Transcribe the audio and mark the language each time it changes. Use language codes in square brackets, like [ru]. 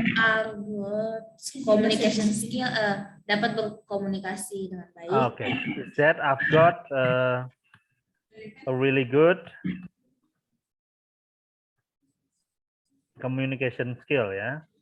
[en] Are good communication skill. [id] Dapat berkomunikasi dengan baik. [en] Okay. Is that I've got a really good communication skill, ya.